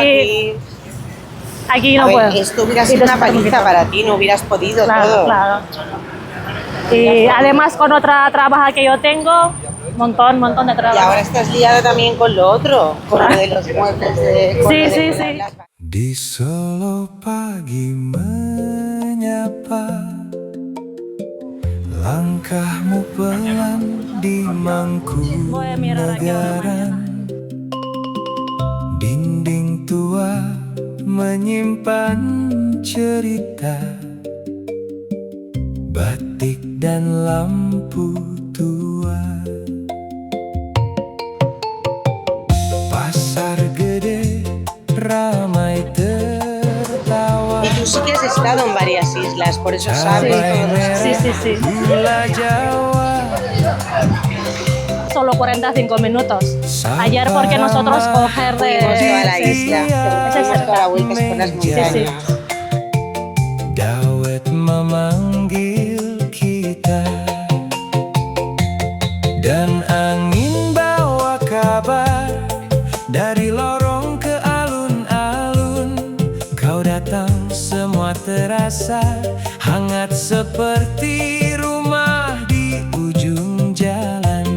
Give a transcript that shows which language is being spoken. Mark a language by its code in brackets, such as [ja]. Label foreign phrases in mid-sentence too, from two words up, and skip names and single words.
[es] aquí no A ver, puedo. esto hubiera Y sido una después paliza para ti, no hubieras podido Claro, todo. claro. Y además con otra trabaja que yo tengo, montón de Y trabajo. ahora estás liada también con lo otro, con lo de los muebles de... con Sí, lo de sí, poner sí. las- [id] Di Solo pagi menyapa Langkahmu pelan di Mangkunegaran, dinding tua menyimpan cerita, batik dan lampu tua. Pasar gede ramai tertawa, [es] Y tú sí que has estado en varias islas, por eso sabes todo. Sí, sí, sí. [id] gula Jawa. [es] Solo 45 minutos. Ayer porque nosotros coger Fuimos toda la isla, Esa es hicimos toda la vuelta por las montañas. sí. [id] Dawet memanggil kita, dan angin bawa kabar dari lorong ke alun-alun. Kau datang, semua terasa hangat seperti rumah di ujung jalan.